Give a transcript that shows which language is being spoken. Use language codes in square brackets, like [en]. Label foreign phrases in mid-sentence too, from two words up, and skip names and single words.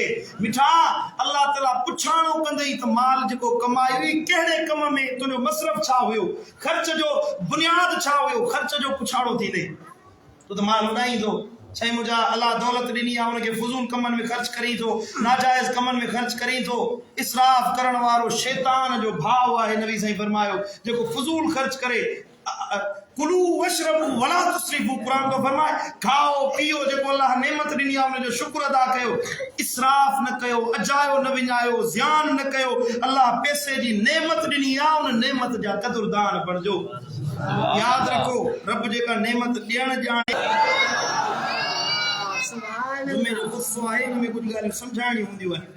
[sd] मिठा अल्लाह ताला पुछाणो कंदई त माल जेको कमाई हुई कहिड़े कम में, तुंहिंजो मसरफ़ छा हुयो, ख़र्च जो बुनियाद छा हुयो, ख़र्च जो पुछाणो थींदे। तूं त माल उॾाईंदो, छई मुंहिंजा अल्लाह दौलत ॾिनी आहे उनखे फुज़ूल कमनि में ख़र्च करीं थो, नाजाइज़ कमनि में ख़र्च करीं थो। इसराफ़ करण वारो शैतान जो भाउ आहे। नबी साईं फरमायो जेको फुज़ूल ख़र्च करे, [ar] كلوا واشربوا ولا تسرفوا, [sd] क़ुरान तो फरमाए खाओ पियो, जेको अल्लाह नेमत ॾिनी आहे उनजो शुक्र अदा कयो, इसराफ़ न कयो, अजायो न विञायो, ज़ियान न कयो। अल्लाह पैसे जी नेमत ॾिनी आहे, उन नेमत जा क़दुरदान बणिजो। यादि रखो, रब जेका नेमत ॾियण ॼाणे में जो गुस्सो आहे, हिन में कुझु ॻाल्हियूं सम्झाइणियूं हूंदियूं आहिनि।